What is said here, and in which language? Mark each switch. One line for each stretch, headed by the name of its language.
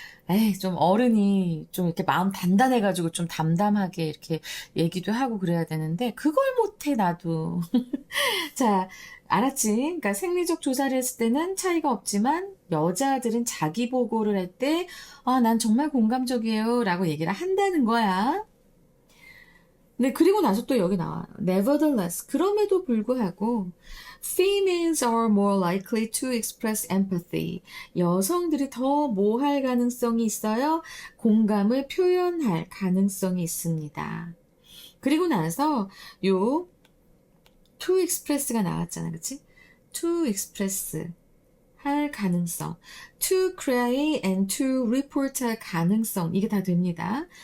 Korean: 에이, 좀 어른이 좀 이렇게 마음 단단해가지고 좀 담담하게 이렇게 얘기도 하고 그래야 되는데 그걸 못해 나도. 자, 알았지? 그러니까 생리적 조사를 했을 때는 차이가 없지만 여자들은 자기 보고를 할 때 난 정말 공감적이에요 라고 얘기를 한다는 거야. 네, 그리고 나서 또 여기 나와.
English: Nevertheless,
Korean: 그럼에도 불구하고
English: females are more likely to express empathy.
Korean: 여성들이 더 뭐 할 가능성이 있어요? 공감을 표현할 가능성이 있습니다. 그리고 나서 요
English: to express
Korean: 가 나왔잖아, 그치?
English: to express
Korean: 할 가능성,
English: to cry and to report
Korean: 할 가능성, 이게 다 됩니다.